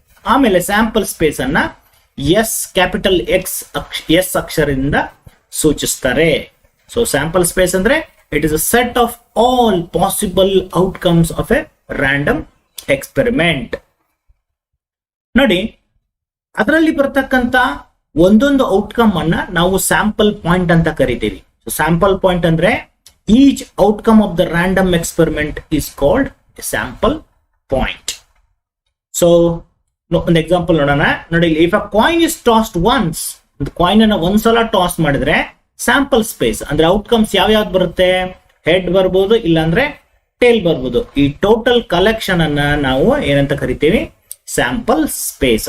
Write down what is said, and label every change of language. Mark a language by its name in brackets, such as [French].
[Kannada] ಆಮೇಲೆ sample space ಅನ್ನ capital S ಅಕ್ಷರದಿಂದ ಸೂಚಿಸ್ತಾರೆ. [English] So sample space ಅಂದ್ರೆ it is a set of all possible outcomes of a random experiment. [Kannada] ನೋಡಿ, ಅದರಲ್ಲಿ ಬರ್ತಕ್ಕಂತ ಒಂದೊಂದು ಔಟ್ಕಮ್ ಅನ್ನ ನಾವು ಸ್ಯಾಂಪಲ್ ಪಾಯಿಂಟ್ ಅಂತ ಕರಿತೀವಿ. ಸೊ ಸ್ಯಾಂಪಲ್ ಪಾಯಿಂಟ್ ಅಂದ್ರೆ [English] each outcome of the random experiment is called a sample point. [Kannada] So ಒಂದು ಎಕ್ಸಾಂಪಲ್ ನೋಡೋಣ. ನೋಡಿ, [English] if a coin is tossed once, [Kannada] ಒಂದು ಕಾಯಿನ್ ಅನ್ನ ಒಂದ್ಸಲ ಟಾಸ್ ಮಾಡಿದ್ರೆ ಸ್ಯಾಂಪಲ್ ಸ್ಪೇಸ್ ಅಂದ್ರೆ ಔಟ್ಕಮ್ಸ್ ಯಾವ್ಯಾವ್ದು ಬರುತ್ತೆ, ಹೆಡ್ ಬರ್ಬೋದು, ಇಲ್ಲಾಂದ್ರೆ ಟೇಲ್ ಬರ್ಬೋದು. ಈ ಟೋಟಲ್ ಕಲೆಕ್ಷನ್ ಅನ್ನ ನಾವು ಏನಂತ ಕರಿತೀವಿ, ಸ್ಯಾಂಪಲ್ ಸ್ಪೇಸ್.